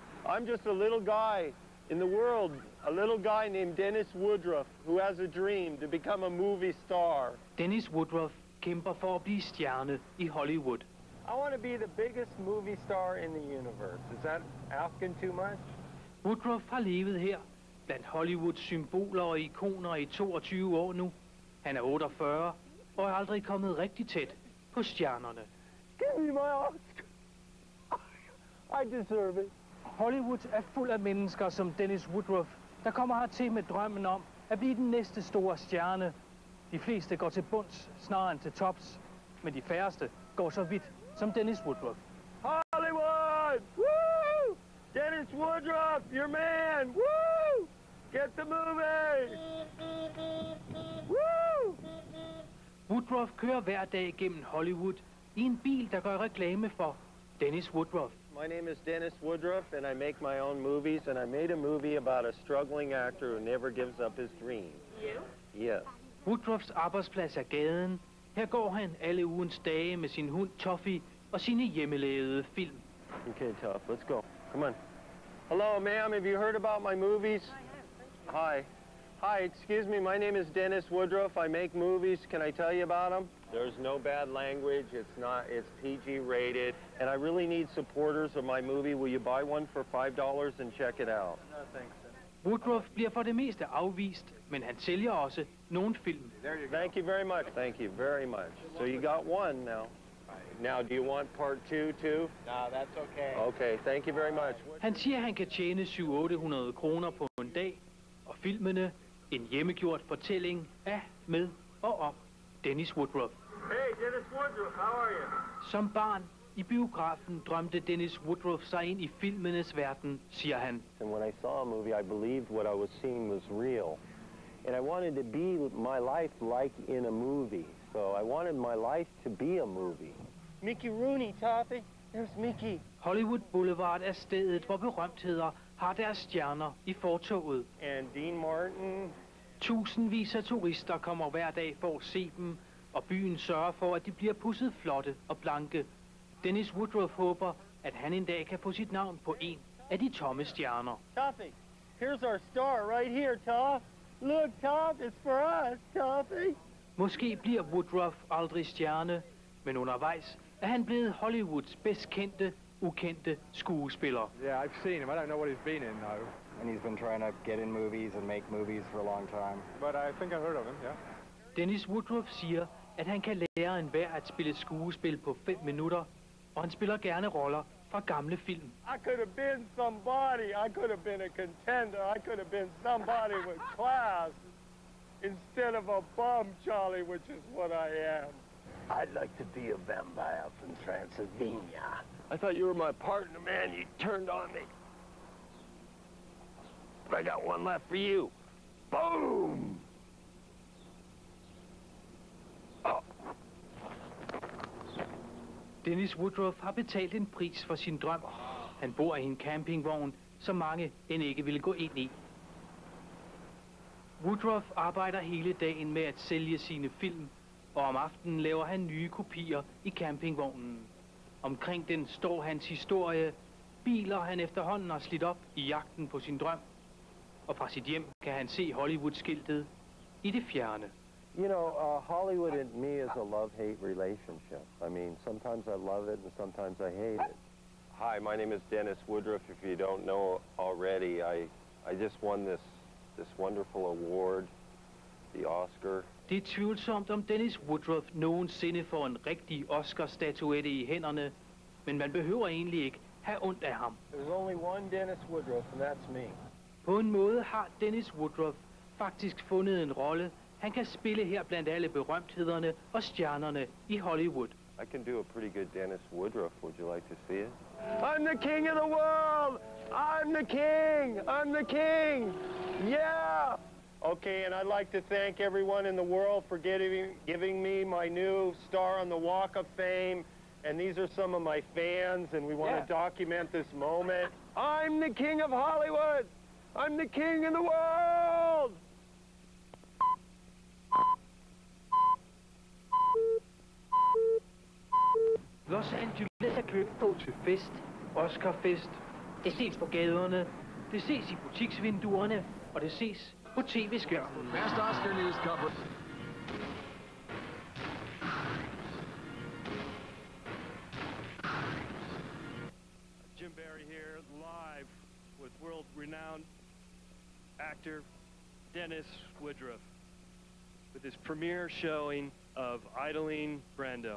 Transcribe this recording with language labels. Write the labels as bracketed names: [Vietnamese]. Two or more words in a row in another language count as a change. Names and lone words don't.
[English] I'm just a little guy in the world, a little guy named Dennis Woodruff, who has a dream to become a movie star. [Danish] Dennis Woodruff kæmper for at blive stjerne i Hollywood. [English] I want to be the biggest movie star in the universe. Is that asking too much? [Danish] Woodruff har levet her blandt Hollywoods symboler og ikoner i 22 år nu. Han er 48 og er aldrig kommet rigtig tæt på stjernerne. [English] Give me my Oscar. I deserve it. [Danish] Hollywood er fuld af mennesker som Dennis Woodruff, der kommer hertil med drømmen om at blive den næste store stjerne. De fleste går til bunds snarere end til tops, men de færreste går så vidt som Dennis Woodruff. [English] Hollywood! Woo! Dennis Woodruff, your man! Woo! Get the movie! Woo! [Danish] Woodruff kører hver dag gennem Hollywood i en bil, der gør reklame for Dennis Woodruff. [English] My name is Dennis Woodruff, and I make my own movies, and I made a movie about a struggling actor who never gives up his dream. You? Yes. [Danish] Woodruffs arbejdsplads er gaden. Her går han alle ugens dage med sin hund Toffee og sine hjemmelavede film. [English] Okay, tough. Let's go. Come on. Hello, ma'am. Have you heard about my movies? Hi. Hi, excuse me. My name is Dennis Woodruff. I make movies. Can I tell you about them? There's no bad language. It's PG rated. And I really need supporters of my movie. Will you buy one for $5 and check it out? No, thanks. [Danish] Woodruff bliver for det meste afvist, men han sælger også nogle film. [English] Thank you very much. Thank you very much. So you got one now. Now, do you want part 2 too? No, that's okay. Okay, thank you very much. [Danish] Han siger, at han kan tjene 700-800 kroner på en dag, og filmene en hjemmegjort fortælling af, med og om Dennis Woodruff. [English] Hey, Dennis Woodruff, how are you? [Danish] Som barn i biografen drømte Dennis Woodruff sig ind i filmenes verden, siger han. [English] And when I saw a movie, I believed what I was seeing was real. And I wanted to be my life like in a movie. So I wanted my life to be a movie. Mickey Rooney, Toffee. There's Mickey. [Danish] Hollywood Boulevard er stedet, hvor berømtheder har deres stjerner i fortoget. [English] And Dean Martin. [Danish] Tusindvis af turister kommer hver dag for at se dem, og byen sørger for, at de bliver pudset flotte og blanke. Dennis Woodruff håber, at han en dag kan få sit navn på en af de tomme stjerner. [English] Toffee, here's our star right here, Toff. Look, Toff, it's for us, Toffee. [Danish] Måske bliver Woodruff aldrig stjerne, men undervejs er han blevet Hollywoods bedst kendte, ukendte skuespiller. [English] Yeah, I've seen him. I don't know what he's been in, though. And he's been trying to get in movies and make movies for a long time. But I think I've heard of him, yeah. [Danish] Dennis Woodruff siger, at han kan lære enhver at spille skuespil på 5 minutter, og han spiller gerne roller fra gamle film. [English] I could have been somebody. I could have been a contender. I could have been somebody with class instead of a bum, Charlie, which is what I am. I'd like to be a vampire from Transylvania. I thought you were my partner, man. You turned on me. But I got one left for you. Boom! Oh. [Danish] Dennis Woodruff har betalt en pris for sin drøm. Han bor i en campingvogn, som mange end ikke ville gå ind i. Woodruff arbejder hele dagen med at sælge sine film, og om aftenen laver han nye kopier i campingvognen. Omkring den står hans historie, biler han efterhånden har slidt op i jagten på sin drøm. Og fra sit hjem kan han se Hollywood-skiltet i det fjerne. [English] You know, Hollywood and me is a love-hate relationship. I mean, sometimes I love it and sometimes I hate it. Hi, my name is Dennis Woodruff. If you don't know already, I just won this wonderful award, the Oscar. [Danish] Det er tvivlsomt, om Dennis Woodruff nogensinde får en rigtig Oscar-statuette i hænderne, men man behøver egentlig ikke have ondt af ham. [English] There's only one Dennis Woodruff, and that's me. [Danish] På en måde har Dennis Woodruff faktisk fundet en rolle, han kan spille her blandt alle berømthederne og stjernerne i Hollywood. [English] I can do a pretty good Dennis Woodruff. Would you like to see it? I'm the king of the world! I'm the king! I'm the king! Yeah! Okay, and I'd like to thank everyone in the world for giving me my new star on the Walk of Fame. And these are some of my fans, and we want to document this moment. I'm the king of Hollywood! I'm the king of the world! [Danish] Los Angeles er købt på til fest, Oscarfest, Det ses på gaderne, det ses i butiksvinduerne, og det ses på tv-skærmen. [English] Best Oscar news coverage. Jim Barry here, live with world-renowned actor Dennis Woodruff with his premiere showing of Idling Brando.